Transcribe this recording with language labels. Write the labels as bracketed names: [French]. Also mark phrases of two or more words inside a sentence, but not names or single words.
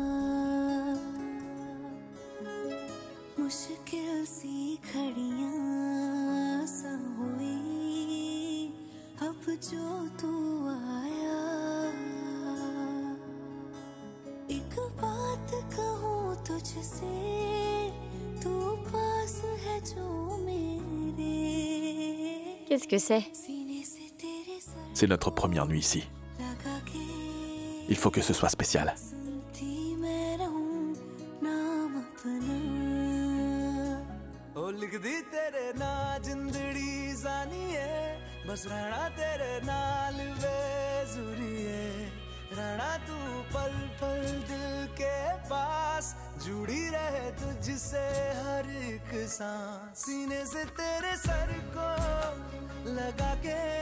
[Hindi] मुश्किल सी घड़ियां सा हुई अब जो तू आया एक बात कहूँ तुझसे तू पास है जो मेरे [French] Qu'est-ce que c'est? C'est notre première nuit ici. Il faut que ce soit spécial. [Hindi] रहना तू पल पल दिल के पास जुड़ी रहे तुझसे हर एक सांस सीने से तेरे सर को लगा के